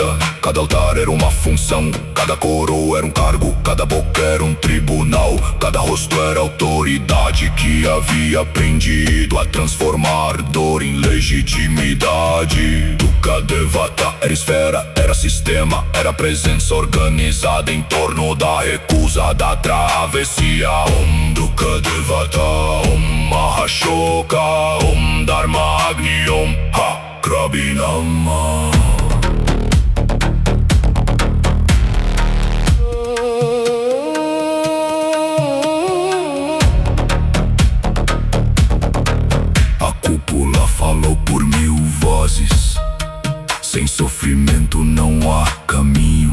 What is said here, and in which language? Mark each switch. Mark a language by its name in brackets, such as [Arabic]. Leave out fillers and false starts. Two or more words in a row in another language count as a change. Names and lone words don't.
[Portuguese] Cada altar era uma função, cada coroa era um cargo, cada boca era um tribunal, cada rosto era autoridade que havia aprendido a transformar dor em legitimidade. Dukkha Devata era esfera, era sistema, era presença organizada em torno da recusa da travessia. [Sanskrit] ॐ दुःख देवता, ॐ महाशोक, ॐ धर्म अग्नि, ॐ हा क्रबि नम. [Portuguese] A cúpula falou por 1000 vozes. Sem sofrimento não há caminho.